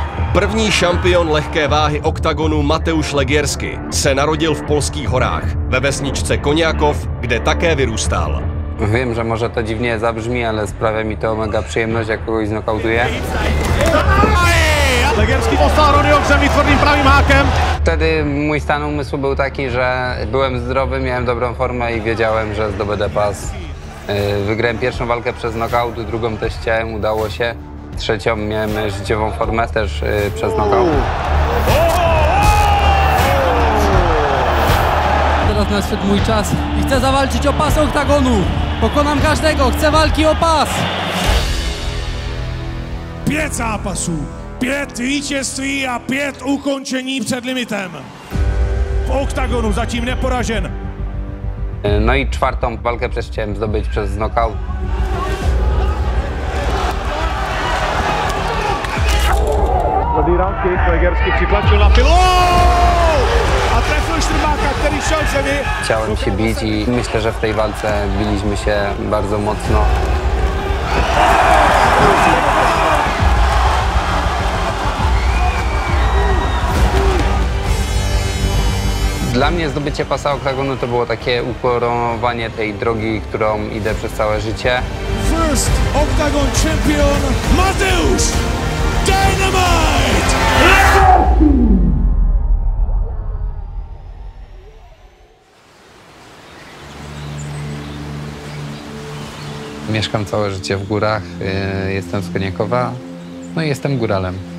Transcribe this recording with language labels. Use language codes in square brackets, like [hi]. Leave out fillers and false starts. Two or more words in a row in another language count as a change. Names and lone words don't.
[cs] První šampion lehké váhy oktagonu Mateusz Legiersky se narodil v polských horách, ve vesničce Koniakov, kde také vyrůstal. [pl] Wiem, że może to dziwnie zabrzmi, ale sprawia mi to mega przyjemność, jak kogoś znokautuję. [cs] Legierski poslal Ronnyho k zemi tvrdým pravým hákem. [pl] Wtedy mój stan umysłu był taki, że byłem zdrowy, miałem dobrą formę i wiedziałem, że zdobędę pas. Wygrałem pierwszą walkę przez knockout, drugą też chciałem, udało się. Trzecią miałem życiową formę też przez knockout. Teraz nadszedł mój czas i chcę zawalczyć o pas oktagonu. Pokonam każdego, chcę walki o pas. [cs] 5 zápasů, 5 vítězství a 5 ukončení před limitem. V oktagonu zatím neporažen. [pl] No i czwartą walkę też chciałem zdobyć przez knockout. [cs] Tvrdý [en] round kick, [cs] Legierski přitlačil na pilu a trefil Štrbáka, který šel k zemi. [pl] Chciałem się bić i myślę, że w tej walce biliśmy się bardzo mocno. Dla mnie zdobycie pasa oktagonu to było takie ukoronowanie tej drogi, którą idę przez całe życie. [en] First Octagon champion Mateusz Dynamite! [pl] Mieszkam całe życie w górach, jestem z Koniakowa, no i jestem góralem.